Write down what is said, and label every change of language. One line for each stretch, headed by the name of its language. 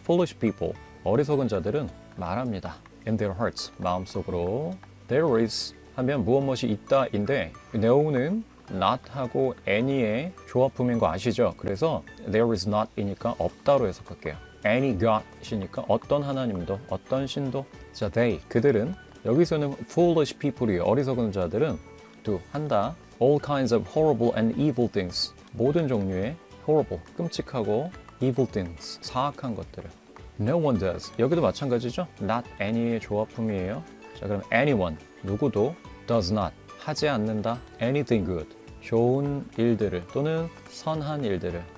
English: Foolish people,
Korean: 어리석은 자들은 말합니다.
English: In their hearts,
Korean: 마음속으로.
English: There is
Korean: 하면 무엇 무엇이 있다인데 know는 not하고 any의 조합품인 거 아시죠? 그래서 there is not이니까 없다로 해석할게요. any god이니까 어떤 하나님도 어떤 신도. 자, they 그들은 여기서는
English: foolish people
Korean: 이에요. 어리석은 자들은 do 한다.
English: all kinds of horrible and evil things.
Korean: 모든 종류의 horrible 끔찍하고
English: evil things
Korean: 사악한 것들을.
English: No one does.
Korean: 여기도 마찬가지죠. not any의 조합품이에요. 자, 그럼 anyone 누구도
English: does not
Korean: 하지 않는다.
English: anything good
Korean: 좋은 일들을 또는 선한 일들을.